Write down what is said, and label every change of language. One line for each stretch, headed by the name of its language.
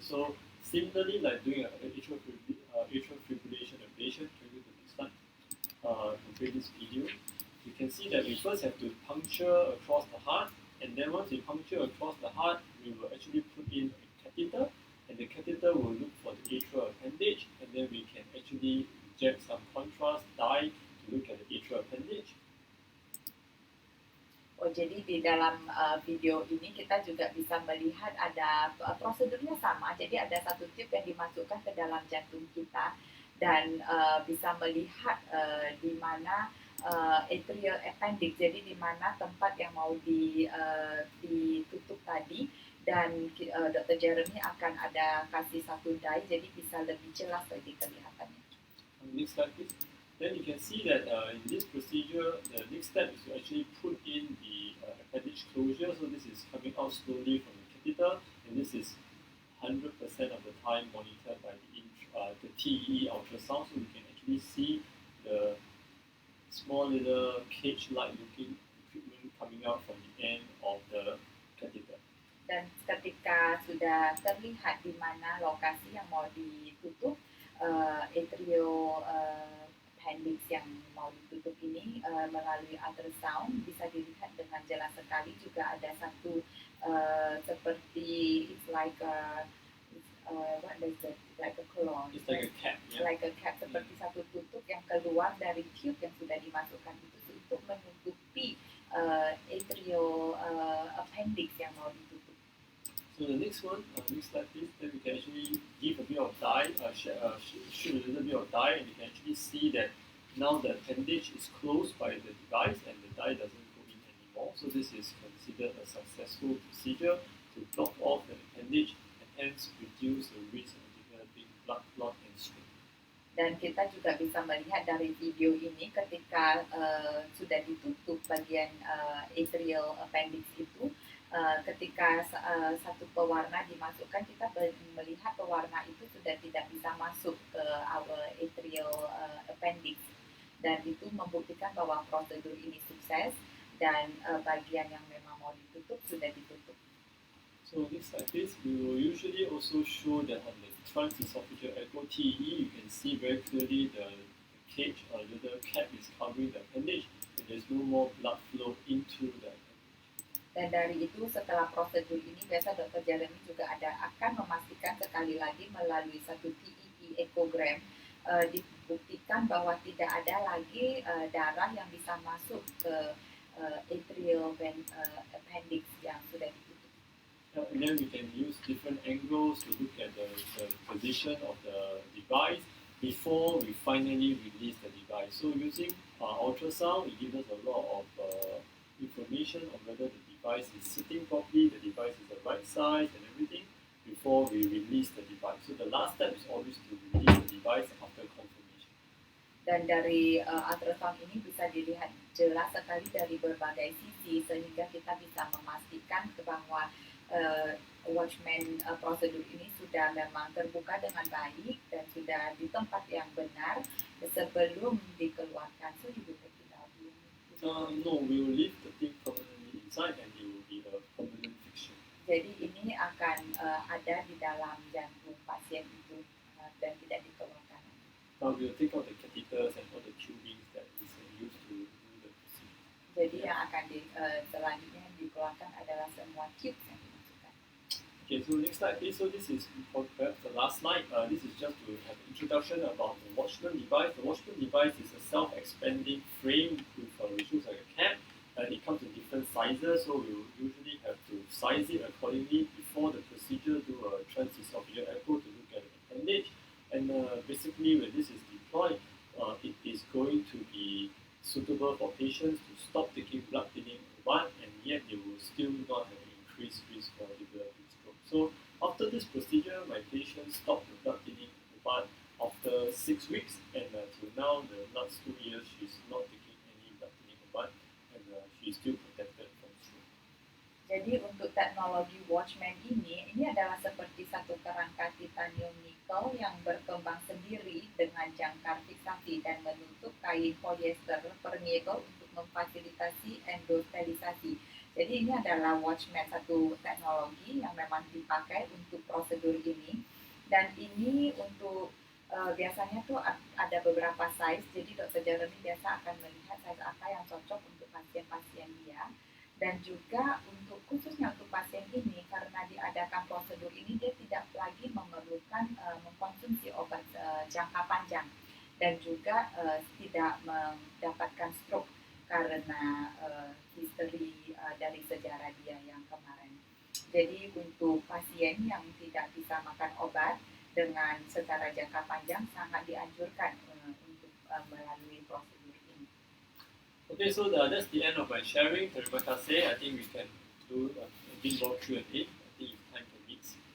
English: So similarly, like doing an atrial fibrillation ablation, to the next slide, complete this video, you can see that we first have to puncture across the heart, and then once we puncture across the heart, we will actually put in a catheter, and the catheter will look for the atrial appendage, and then we can actually inject some contrast dye to look at the atrial appendage.
Indonesian: Oh, jadi di dalam video ini kita juga bisa melihat ada prosedurnya sama. Jadi ada satu tip yang dimasukkan ke dalam jantung kita dan bisa melihat di mana atrial appendix, jadi di mana tempat yang mau ditutup tadi, dan Dr. Jeremy akan ada kasih satu dye, jadi bisa lebih jelas lagi kelihatannya.
English: Next slide, please. Then you can see that in this procedure, the next step is to actually put in the appendage closure. So this is coming out slowly from the catheter, and this is 100% of the time monitored by the TEE ultrasound, so we can actually see the small little cage-like looking equipment coming coming out from the end of the catheter.
Indonesian: Dan ketika sudah terlihat di mana lokasi yang mau ditutup, atrio appendix yang mau ditutup ini melalui ultrasound bisa dilihat dengan jelas sekali.
English: Juga ada satu seperti it's like a what is it? Like a clone. It's like a cap. Yeah.
Indonesian: Like a cap, seperti satu tutup yang keluar dari tube yang sudah dimasukkan itu untuk menutupi atrio appendix yang mau ditutup.
English: So the next one, next slide please, then we can actually give a bit of dye, shoot a little bit of dye, and you can actually see that now the appendage is closed by the device and the dye doesn't go in anymore. So this is considered a successful procedure to block off the appendage and hence reduce the risk of developing blood clot and stroke.
Indonesian: Dan kita juga bisa melihat dari video ini ketika sudah ditutup bagian atrial appendix itu, ketika satu pewarna dimasukkan, kita melihat pewarna itu sudah tidak bisa masuk ke our atrial appendix, dan itu membuktikan bahwa prosedur ini sukses dan bagian yang memang mau ditutup sudah ditutup.
English: So next slide please, we will usually also show that on the transesophageal echo TE, you can see very clearly the cage, the cap is covering the appendage and there's no more blood flow into the appendage.
Indonesian: Dan dari itu setelah prosedur ini biasa Dr. Jeremy juga akan memastikan sekali lagi melalui satu TEE ekogram dibuktikan bahwa tidak ada lagi darah yang bisa masuk ke atrial appendix yang sudah ditutup.
English: And then we can use different angles to look at the position of the device before we finally release the device. So using ultrasound, it gives us a lot of information on whether the device is sitting properly, the device is the right size and everything before we release the device. So the last step is always to release the device after confirmation.
Indonesian: Dan dari ultrasound ini bisa dilihat jelas sekali dari berbagai sisi sehingga kita bisa memastikan bahwa watchman prosedur ini sudah memang terbuka dengan baik dan sudah di tempat yang benar sebelum dikeluarkan.
English: So you will take it out. No, we will leave the thing permanently inside and it will be a permanent fixture.
Indonesian: Jadi ini akan ada di dalam jantung pasien itu dan tidak dikeluarkan.
English: Now we will take out the catheters and all the tubings that is used to do the procedure.
Indonesian: Jadi yang akan selanjutnya dikeluarkan adalah semua tubes yang dimasukkan.
English: Okay, so next slide please. So this is perhaps the last slide. This is just to have an introduction about the watchman device. The watchman device is a self-expanding frame with which looks like a cap. It comes in different sizes, so we will usually have to size it accordingly before the procedure, do a transesophageal echo to look at the appendage. And basically when this is deployed, it is going to be suitable for patients to stop taking blood thinning blood, and yet they will still not have an increased risk for developing stroke. So after this procedure, my patient stopped the blood thinning blood after 6 weeks, and till now, the last 2 years, she's not taking any blood thinning blood, and she's still protected from stroke.
Indonesian: Jadi untuk teknologi watchman ini adalah seperti satu kerangka titanium nikel yang berkembang sendiri dengan jangkar fiksasi dan menutup kain polyester permeable untuk memfasilitasi endosterilisasi. Jadi ini adalah watchman, satu teknologi yang memang dipakai untuk prosedur ini, dan ini untuk biasanya tuh ada beberapa size. Jadi Dr. Jeremy biasa akan melihat size apa yang cocok untuk pasien-pasien dia. Dan juga untuk khususnya untuk pasien ini, karena diadakan prosedur ini, dia tidak lagi memerlukan mengkonsumsi obat jangka panjang dan juga tidak mendapatkan stroke karena history dari sejarah dia yang kemarin. Jadi untuk pasien yang tidak bisa makan obat dengan secara jangka panjang sangat dianjurkan untuk melalui prosedur ini.
English: Okay, so that's the end of my sharing. Terima kasih. I think we can do a bit more Q&A. I think it's time for meets.